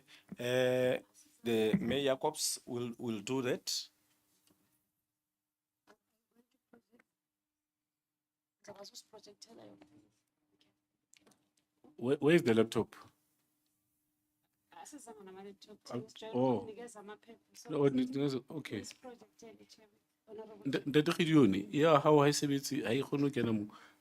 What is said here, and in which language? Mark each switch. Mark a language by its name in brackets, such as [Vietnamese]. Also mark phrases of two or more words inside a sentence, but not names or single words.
[English] The Mayor Jacobs will do that. Where is the laptop? Oh, no, okay. [Southern Sotho] Ntate Gideone, ya hao ha e sebetse ha e kgone ho kena moo.